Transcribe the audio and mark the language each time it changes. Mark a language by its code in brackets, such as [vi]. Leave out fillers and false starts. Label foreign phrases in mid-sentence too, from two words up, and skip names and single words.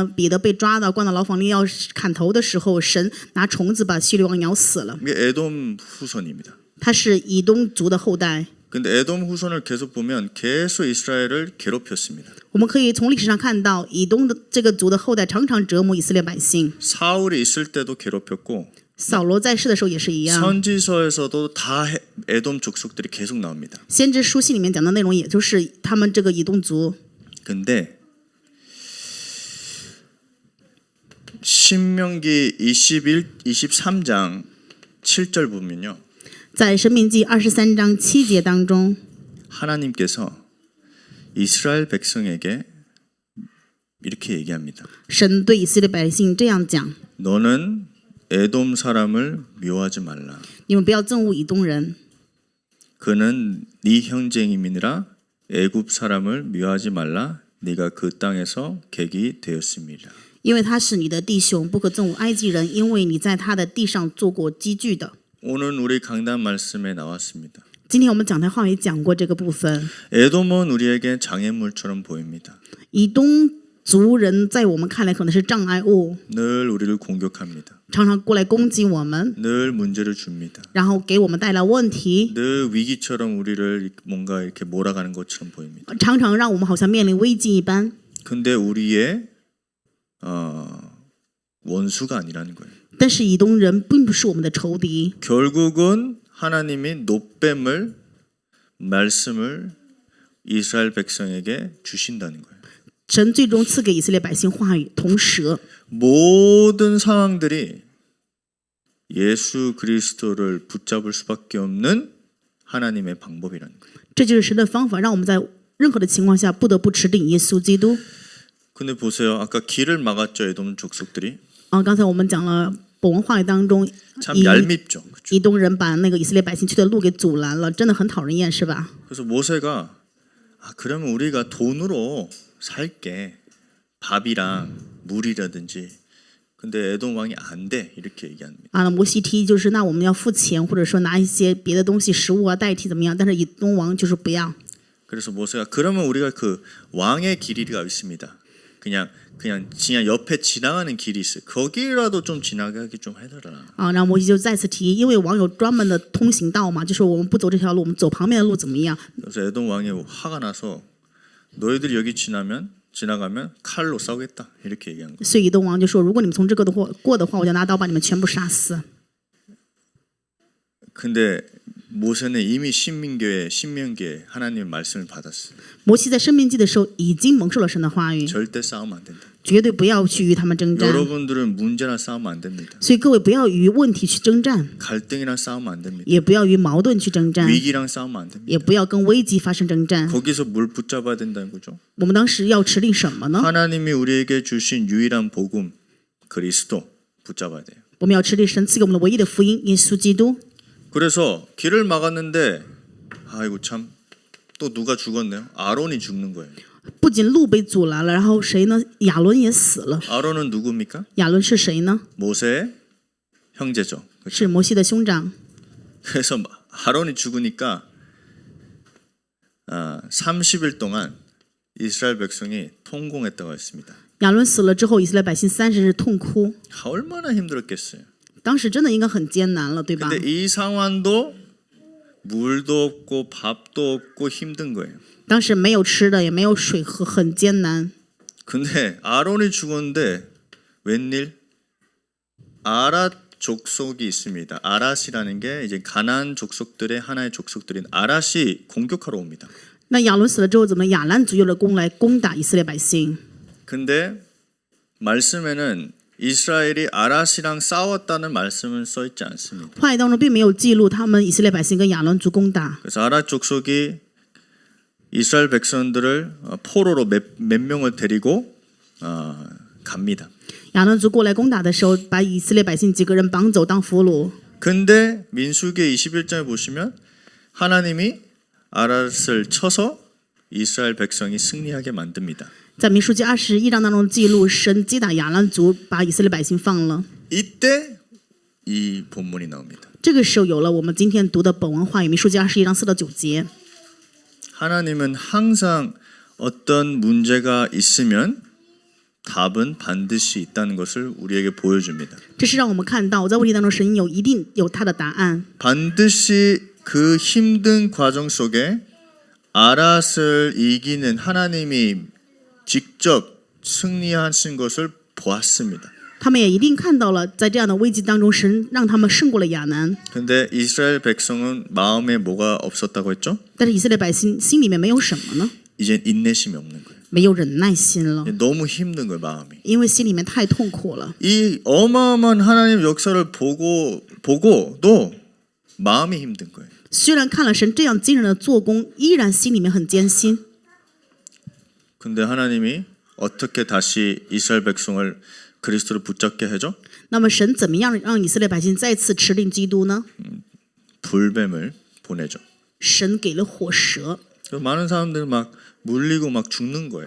[zh] 彼得被抓到关到牢房里要砍头的时候，神拿虫子把希律王咬死了。 [ko] 이게 에돔 후손입니다. [zh] 他是以东族的后代。 [ko] 근데 에돔 후손을 계속 보면 계속 이스라엘을 괴롭혔습니다. [zh] 我们可以从历史上看到，以东的这个族的后代常常折磨以色列百姓。 [ko] 사울이 있을 때도 괴롭혔고 [zh] 扫罗在世的时候也是一样。 [ko] 선지서에서도 다 에돔 족속들이 계속 나옵니다. [zh] 先知书信里面讲的内容，也就是他们这个以东族。 [ko] 근데 신명기 23장 7절 보면요. [zh] 在申命记23章7节当中， [ko] 하나님께서 이스라엘 백성에게 이렇게 얘기합니다. [zh] 神对以色列百姓这样讲： [ko] 너는 에돔 사람을 미워하지 말라. [zh] 你们不要憎恶以东人， [ko] 그는 네 형제임이니라. 애굽 사람을 미워하지 말라. 네가 그 땅에서 객이 되었음이라. [zh] 因为他是你的弟兄，不可憎恶埃及人，因为你在他的地上做过积聚的。 [ko] 오늘 우리 강단 말씀에 나왔습니다. [zh] 今天我们讲台话语讲过这个部分， [ko] 에돔은 우리에게 장애물처럼 보입니다. [zh] 以东族人在我们看来可能是障碍物， [ko] 늘 우리를 공격합니다. [zh] 常常过来攻击我们， [ko] 늘 문제를 줍니다. [zh] 然后给我们带来问题， [ko] 늘 위기처럼 우리를 뭔가 이렇게 몰아가는 것처럼 보입니다. [zh] 常常让我们好像面临危机一般。 [ko] 근데 우리의 원수가 아니라는 거예요. [zh] 但是以东人并不是我们的仇敌， [ko] 결국은 하나님이 노뱀을 말씀을 이스라엘 백성에게 주신다는 거예요. [zh] 神最终赐给以色列百姓话语，铜蛇。 [ko] 모든 상황들이 예수 그리스도를 붙잡을 수밖에 없는 하나님의 방법이라는 거예요. [zh] 这就是神的方法，让我们在任何的情况下不得不持定耶稣基督。 [ko] 근데 보세요. 아까 길을 막았죠. 에돔 족속들이. [zh] 刚才我们讲了本文话语当中， [ko] 참 얄밉죠. 그렇죠? [zh] 以东人把那个以色列百姓去的路给阻拦了，真的很讨人厌，是吧？ [ko] 그래서 모세가 그러면 우리가 돈으로 살게. 밥이랑 물이라든지. 근데 에돔 왕이 안 돼. 이렇게 얘기합니다. [zh] 摩西提议就是那我们要付钱，或者说拿一些别的东西食物代替怎么样？但是以东王就是不要。 [ko] 그래서 모세가 그러면 우리가 그 왕의 길이가 있습니다. 그냥 옆에 지나가는 길이 있어요. 거기라도 좀 지나가게 좀 해달라. [zh] 啊，然后摩西就再次提议，因为王有专门的通行道嘛，就说我们不走这条路，我们走旁边的路怎么样？ [ko] 그래서 에돔 왕이 화가 나서 너희들이 여기 지나가면 칼로 싸우겠다 이렇게 얘기한 거예요. [zh] 所以以东王就说，如果你们从这个过的话，我就拿刀把你们全部杀死。 [ko] 근데 모세는 이미 신명기에 하나님의 말씀을 받았어요. [zh] 摩西在生命记的时候已经蒙受了神的话语， [ko] 절대 싸우면 안 된다. [zh] 绝对不要去与他们征战。 [ko] 여러분들은 문제나 싸우면 안 됩니다. [zh] 所以各位不要与问题去征战， [ko] 갈등이랑 싸우면 안 됩니다. [zh] 也不要与矛盾去征战， [ko] 위기랑 싸우면 안 됩니다. [zh] 也不要跟危机发生征战。 [ko] 거기서 뭘 붙잡아야 된다는 거죠? [zh] 我们当时要持定什么呢？ [ko] 하나님이 우리에게 주신 유일한 복음 그리스도 붙잡아야 돼요. [zh] 我们要持定神赐给我们的唯一的福音耶稣基督。 [ko] 그래서 길을 막았는데 아이고 참 또 누가 죽었네요. 아론이 죽는 거예요. [zh] 不仅路被阻拦了，然后谁呢？亚伦也死了。 [ko] 아론은 누굽니까? [zh] 亚伦是谁呢？ [ko] 모세의 형제죠. [zh] 是摩西的兄长。 [ko] 그래서 아론이 죽으니까 30일 동안 이스라엘 백성이 통곡했다고 했습니다. [zh] 亚伦死了之后，以色列百姓30日痛哭， [ko] 얼마나 힘들었겠어요. [zh] 当时真的应该很艰难了，对吧？ [ko] 근데 이 상황도 물도 없고 밥도 없고 힘든 거예요. [zh] 当时没有吃的，也没有水喝，很艰难。 [ko] 근데 아론이 죽었는데 웬일? 아랏 족속이 있습니다. 아랏이라는 게 이제 가나안 족속들의 하나의 족속들인 아랏이 공격하러 옵니다. [zh] 那亚伦死了之后，怎么亚兰族又来攻打以色列百姓？ [ko] 근데 말씀에는 이스라엘이 아랏이랑 싸웠다는 말씀은 써 있지 않습니다. [zh] 话语当中并没有记录他们以色列百姓跟亚伦族攻打。 [ko] 그래서 아랏 족속이 이스라엘 백성들을 포로로 몇 명을 데리고 갑니다. [zh] 亚伦族过来攻打的时候，把以色列百姓几个人绑走当俘虏。 [ko] 근데 민수기 21장에 보시면 하나님이 아랏을 쳐서 이스라엘 백성이 승리하게 만듭니다. [zh] 在民数记21章当中记录，神击打亚兰族，把以色列百姓放了。 [ko] 이때 이 본문이 나옵니다. [zh] 这个时候有了我们今天读的本文话语，民数记21章4到9节。 [ko] 하나님은 항상 어떤 문제가 있으면 답은 반드시 있다는 것을 우리에게 보여줍니다. [zh] 这是让我们看到，在问题当中，神一定有他的答案。 [ko] 반드시 그 힘든 과정 속에 아랏을 이기는 하나님이 직접 승리하신 것을 보았습니다. [zh] 他们也一定看到了，在这样的危机当中，神让他们胜过了亚南。 [ko] 근데 이스라엘 백성은 마음에 뭐가 없었다고 했죠? [zh] 但是以色列百姓心里面没有什么呢？ [ko] 이젠 인내심이 없는 거예요. [zh] 没有忍耐心了， [ko] 너무 힘든 거예요, 마음이. [zh] 因为心里面太痛苦了。 [ko] 이 어마어마한 하나님 역사를 보고도 마음이 힘든 거예요. [zh] 虽然看了神这样惊人的做工，依然心里面很艰辛。 [ko] 근데 하나님이 어떻게 다시 이스라엘 백성을 그리스도를 붙잡게 하죠? [zh] 那么神怎么样让以色列百姓再次持定基督呢？ [ko] 불뱀을 보내죠. [zh] 神给了火蛇， [ko] 많은 사람들 막 물리고 막 죽는 거예요.